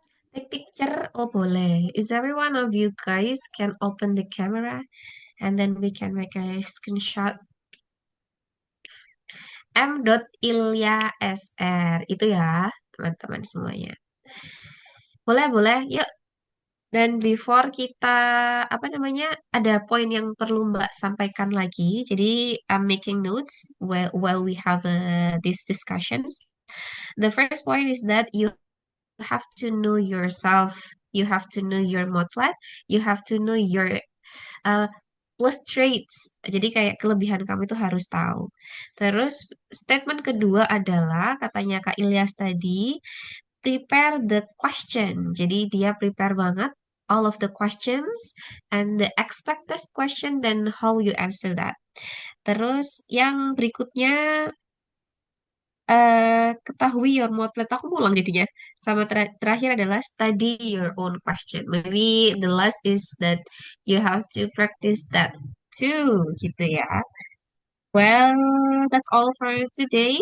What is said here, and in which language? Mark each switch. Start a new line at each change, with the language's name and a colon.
English: Take picture,
Indonesian: oh boleh.
English: Is every one of you guys can open the camera and then we can make a screenshot. M.
Indonesian: Ilya itu ya, teman-teman semuanya. Boleh, boleh. Yuk. Dan before kita, apa namanya, ada poin yang perlu Mbak sampaikan lagi.
English: Jadi, I'm making notes while we have these discussions. The first point is that you have to know yourself. You have to know your motlet. You have to know your uh, plus traits.
Indonesian: Jadi kayak kelebihan kamu itu harus tahu. Terus statement kedua adalah katanya Kak Ilyas tadi,
English: prepare the question.
Indonesian: Jadi dia
English: prepare
Indonesian: banget
English: all of the questions and the expected question then how you answer that.
Indonesian: Terus yang berikutnya ketahui
English: your motlet.
Indonesian: Aku ulang jadinya. Sama terakhir adalah
English: study your own question. Maybe the last is that you have to practice that too,
Indonesian: gitu ya.
English: Well, that's all for today.